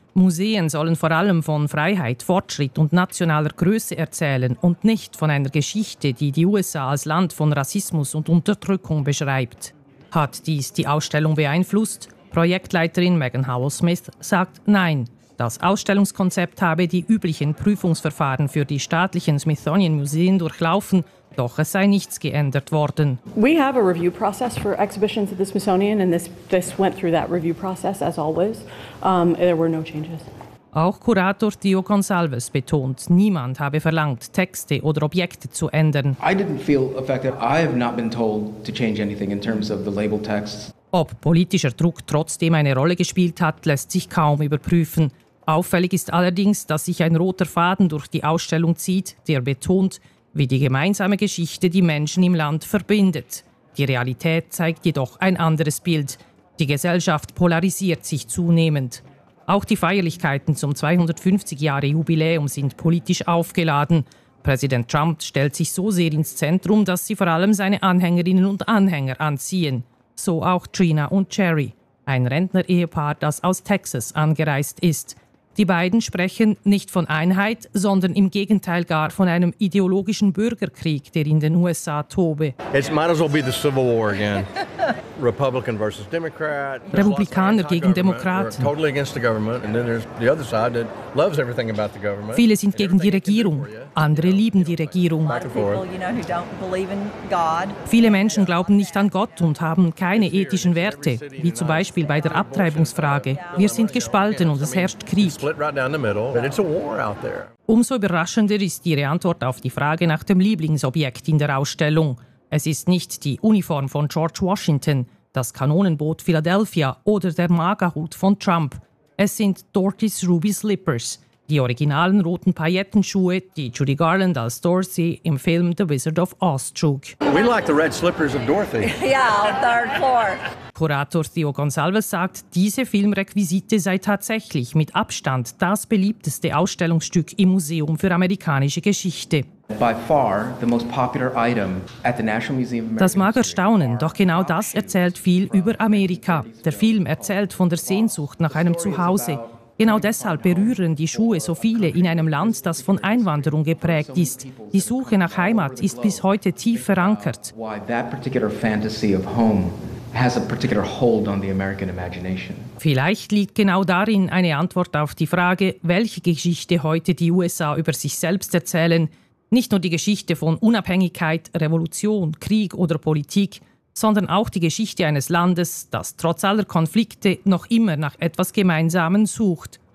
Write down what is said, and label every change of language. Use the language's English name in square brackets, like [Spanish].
[German] Museen sollen vor allem von Freiheit, Fortschritt und nationaler Größe erzählen und nicht von einer Geschichte, die die USA als Land von Rassismus und Unterdrückung beschreibt. Hat dies die Ausstellung beeinflusst? Projektleiterin Megan Howell-Smith sagt nein. Das Ausstellungskonzept habe die üblichen Prüfungsverfahren für die staatlichen Smithsonian Museen durchlaufen, doch es sei nichts geändert worden. [English] We have a review process for exhibitions at the Smithsonian and this went through that review process as always. There were no changes. [German] Auch Kurator Theo Gonsalves betont, niemand habe verlangt, Texte oder Objekte zu ändern. [English] I didn't feel affected. I have not been told to change anything in terms of the label texts. [German] Ob politischer Druck trotzdem eine Rolle gespielt hat, lässt sich kaum überprüfen. Auffällig ist allerdings, dass sich ein roter Faden durch die Ausstellung zieht, der betont, wie die gemeinsame Geschichte die Menschen im Land verbindet. Die Realität zeigt jedoch ein anderes Bild. Die Gesellschaft polarisiert sich zunehmend. Auch die Feierlichkeiten zum 250-Jahre-Jubiläum sind politisch aufgeladen. Präsident Trump stellt sich so sehr ins Zentrum, dass sie vor allem seine Anhängerinnen und Anhänger anziehen. So auch Trina und Jerry, ein Rentner-Ehepaar, das aus Texas angereist ist. Die beiden sprechen nicht von Einheit, sondern im Gegenteil gar von einem ideologischen Bürgerkrieg, der in den USA tobe. [English] It might as well be the Civil War again. Republican versus Democrat. [German] Republikaner gegen Demokraten. [English] We're totally against the government, and then there's the other side that loves everything about the government. [German] Viele sind gegen die Regierung, andere lieben die Regierung. [English] A lot of people, you know, who don't believe in God. [German] Viele Menschen glauben nicht an Gott und haben keine ethischen Werte, wie zum Beispiel bei der Abtreibungsfrage. Wir sind gespalten und es herrscht Krieg. Umso überraschender ist ihre Antwort auf die Frage nach dem Lieblingsobjekt in der Ausstellung. Es ist nicht die Uniform von George Washington, das Kanonenboot Philadelphia oder der MAGA-Hut von Trump. Es sind Dorothy's Ruby Slippers, die originalen roten Paillettenschuhe, die Judy Garland als Dorothy im Film The Wizard of Oz trug. [English] We like the red slippers of Dorothy. Yeah, on third floor. [German] Kurator Theo Gonsalves sagt, diese Filmrequisite sei tatsächlich mit Abstand das beliebteste Ausstellungsstück im Museum für amerikanische Geschichte. [English] By far the most popular item at the National Museum of American History. [German] Das mag erstaunen, doch genau das erzählt viel über Amerika. Der Film erzählt von der Sehnsucht nach einem Zuhause. Genau deshalb berühren die Schuhe so viele in einem Land, das von Einwanderung geprägt ist. Die Suche nach Heimat ist bis heute tief verankert. [English] Why that particular fantasy of home has a particular hold on the American imagination. [German] Vielleicht liegt genau darin eine Antwort auf die Frage, welche Geschichte heute die USA über sich selbst erzählen. Nicht nur die Geschichte von Unabhängigkeit, Revolution, Krieg oder Politik, sondern auch die Geschichte eines Landes, das trotz aller Konflikte noch immer nach etwas Gemeinsamen sucht.